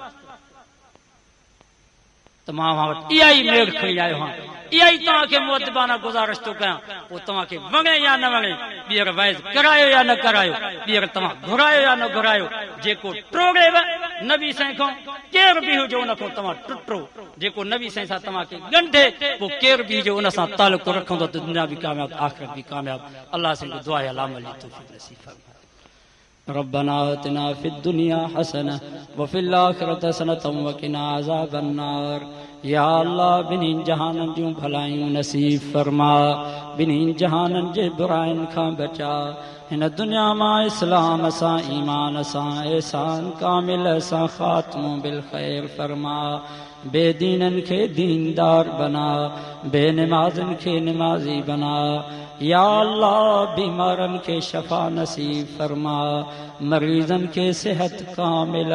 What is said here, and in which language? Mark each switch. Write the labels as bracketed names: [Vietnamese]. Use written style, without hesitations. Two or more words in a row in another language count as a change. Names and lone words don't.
[Sindhi] त मां वटि इहा ई मेड़ खणी आयो आहियां इहा ई तव्हांखे मुअद्दिबाना गुज़ारिश थो कयां पोइ तव्हांखे वणे या न वणे ॿीहर वाइज़ करायो या न करायो ॿीहर तव्हां घुरायो या न घुरायो जेको ट्रोगेव नबी साईं खां केर भी हुजो उन खां तव्हां टुटो जेको नबी साईं सां तव्हांखे ॻंढे पोइ केर बि हुजे उन सां तालुक़ रखंदो त दुनिया बि कामयाब आख़िरत बि कामयाब अल्लाह [Urdu] से दुआ है [Sindhi] अल्लाह अमल तौफीक नसीब फरमाए [Arabic] ربنا آتنا في الدنيا حسنة وفي الآخرة حسنة وقنا عذاب النار [Sindhi] या अल्लाह बिन्ही जहाननि जूं भलायूं नसीब फरमा बिन्ही जहाननि जे बुराइनि खां बचा हिन दुनिया मां इस्लाम सां ईमान सां एहसान कामिल सां ख़ात्मो बिल ख़ैर फरमा बेदीननि खे दीनदार बना बेनमाज़नि खे निमाज़ी बना या अल्लाह बीमारनि खे शफ़ा नसीब फरमा मरीज़नि खे सिहत कामिल